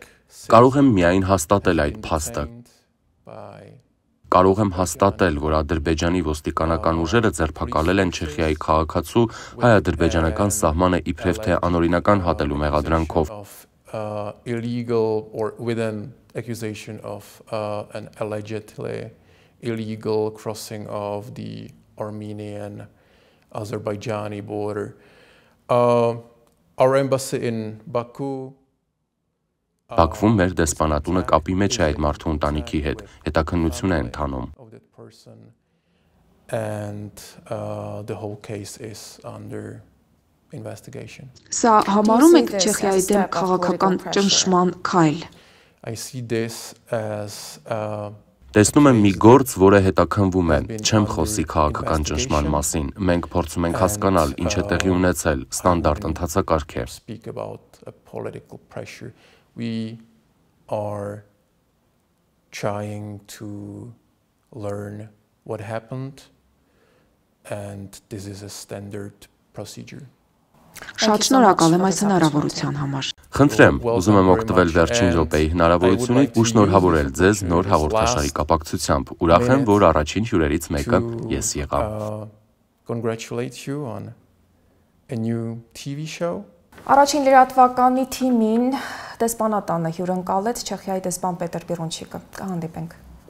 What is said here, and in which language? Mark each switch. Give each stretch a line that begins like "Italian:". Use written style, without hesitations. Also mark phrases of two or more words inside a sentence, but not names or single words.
Armenian: Կարող եմ միայն հաստատել այդ փաստը։ Կարող եմ հաստատել, որ Ադրբեջանի ոստիկանական ուժերը ձերբակալել են Չեխիայի քաղաքացու հայ-ադրբեջանական սահմանը իբրև թե անօրինական հատելու մեղադրանքով։
English: Illegal or with an accusation of an allegedly illegal crossing of the Armenian-Azerbaijani border. Our embassy in Baku
Armenian: Բաքվում մեր դեսպանատունը կապի մեջ է այդ մարդու ընտանիքի հետ, հետաքննություն է ընթանում։ Սա համարում եք Չեխիայի դեմ քաղաքական ճնշման քայլ։ Տեսնում եմ մի գործ, որը հետաքննվում է, չեմ խոսի քաղաքական ճնշման մասին, մենք փորձում ենք հասկանալ, ինչ է տեղի ունեցել, ստանդարտ ընթացակարգ է։
English: We are trying to learn what happened, and this is a standard procedure.
Armenian: Շատ շնորհակալ եմ այս հնարավորության համար։ Խնդրեմ, ուզում եմ օգտվել վերջին րոպեի հնարավորությունից ու շնորհավորել ձեզ նոր հաղորդաշարի կապակցությամբ։ Ուրախ եմ, որ առաջին հյուրերից մեկը ես եղա։
English: Congratulate you on a new TV show.
Armenian: Առաջին լրատվականի թիմին դեսպանատանը հյուրընկալեց Չեխիայի դեսպան Պետր Պիրոնչիկը։ Կհանդիպենք։